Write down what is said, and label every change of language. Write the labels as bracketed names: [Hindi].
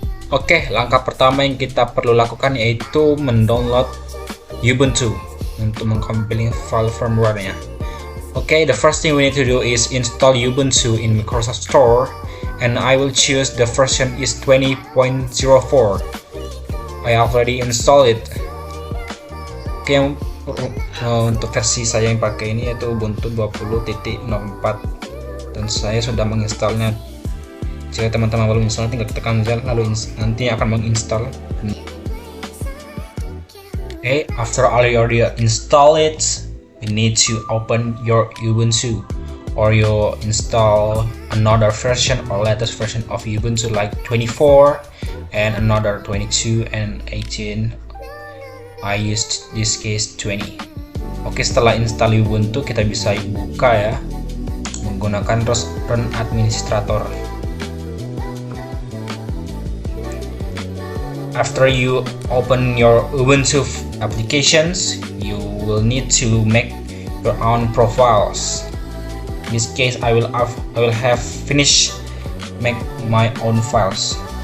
[Indonesian] Oke, langkah pertama yang kita perlu lakukan yaitu mendownload Ubuntu untuk mengcompile file firmware-nya. [English] Oke, the first thing we need to do is install Ubuntu in Microsoft Store, and I will choose the version is 20.04. I already installed it. [Indonesian] Oke, untuk versi saya yang pakai ini yaitu Ubuntu 20.04 dan saya sudah menginstalnya. Jika teman-teman belum install, tinggal tekan lalu nanti akan menginstal. [English] Okay, after already install it, you need to open your Ubuntu or you install another version or latest version of Ubuntu like 24 and another 22 and 18. I used this case 20. [Indonesian] Oke, setelah install Ubuntu kita bisa buka ya menggunakan run administrator. [English] After you open your Ubuntu applications, you will need to make your own profiles. In this case, I will have finished make my own files.